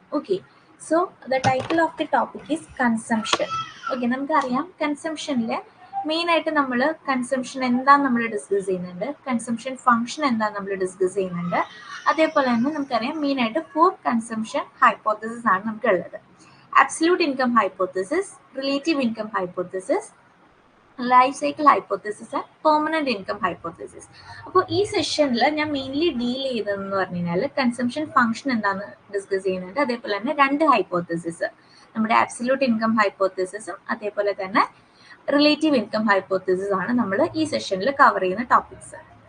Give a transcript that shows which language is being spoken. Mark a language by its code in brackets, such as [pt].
[en] Okay, so the title of the topic is consumption. [ml] Okay, നമുക്കറിയാം കൺസംഷനിൽ മെയിനായിട്ട് നമ്മൾ consumption എന്താണെന്ന് നമ്മൾ ഡിസ്കസ് ചെയ്യുന്നുണ്ട്, കൺസംഷൻ ഫംഗ്ഷൻ എന്താണെന്ന് നമ്മൾ ഡിസ്കസ് ചെയ്യുന്നുണ്ട്. അതേപോലെ തന്നെ നമുക്കറിയാം മെയിനായിട്ട് 4 കൺസംഷൻ ഹൈപ്പോത്തസിസ് ആണ് നമുക്കുള്ളത്. [en] Absolute income hypothesis, relative income hypothesis, life cycle hypothesis and permanent income hypothesis. [ml] അപ്പോൾ ഈ സെഷനിൽ ഞാൻ മെയിൻലി ഡീൽ ചെയ്തതെന്ന് പറഞ്ഞു കഴിഞ്ഞാൽ കൺസംഷൻ ഫംഗ്ഷൻ എന്താണെന്ന് ഡിസ്കസ് ചെയ്യുന്നുണ്ട്. അതേപോലെ തന്നെ 2 ഹൈപ്പോത്തസിസ്, നമ്മുടെ ആബ്സല്യൂട്ട് ഇൻകം ഹൈപ്പോത്തസിസും അതേപോലെ തന്നെ റിലേറ്റീവ് ഇൻകം ഹൈപ്പോത്തസിസ് ആണ് നമ്മൾ ഈ സെഷനിൽ കവർ ചെയ്യുന്ന ടോപ്പിക്സ്.